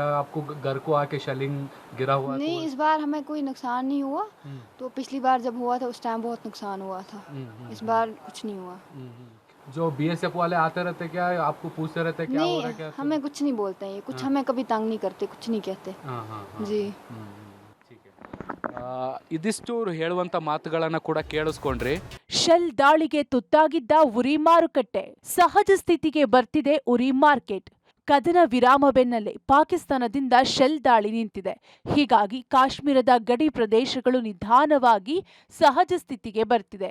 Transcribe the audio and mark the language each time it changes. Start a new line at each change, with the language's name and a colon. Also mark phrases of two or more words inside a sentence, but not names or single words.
Hindi: आपको घर को आके शेलिंग गिरा हुआ? नहीं, इस बार हमें कोई नुकसान नहीं हुआ। तो पिछली बार जब हुआ था उस टाइम बहुत नुकसान हुआ था। इस बार कुछ नहीं हुआ। जो बीएसएफ वाले आते रहते क्या, आपको पूछते रहते क्या हो रहा है नहीं, क्या? हमें कुछ नहीं बोलते हैं ये, कुछ हमें कभी तंग नहीं करते, कुछ नहीं कहते। हाँ हाँ हाँ। जी
Kannada: ಇದಿಷ್ಟು ಹೇಳುವಂತ ಮಾತುಗಳನ್ನ ಕೂಡ ಕೇಳಿಸ್ಕೊಂಡ್ರಿ. ಶೆಲ್ ದಾಳಿಗೆ ತುತ್ತಾಗಿದ್ದ ಉರಿ ಮಾರುಕಟ್ಟೆ ಸಹಜ ಸ್ಥಿತಿಗೆ ಬರ್ತಿದೆ. ಉರಿ ಮಾರ್ಕೆಟ್ ಕದನ ವಿರಾಮ ಬೆನ್ನಲ್ಲೇ ಪಾಕಿಸ್ತಾನದಿಂದ ಶೆಲ್ ದಾಳಿ ನಿಂತಿದೆ. ಹೀಗಾಗಿ ಕಾಶ್ಮೀರದ ಗಡಿ ಪ್ರದೇಶಗಳು ನಿಧಾನವಾಗಿ ಸಹಜ ಸ್ಥಿತಿಗೆ ಬರ್ತಿದೆ.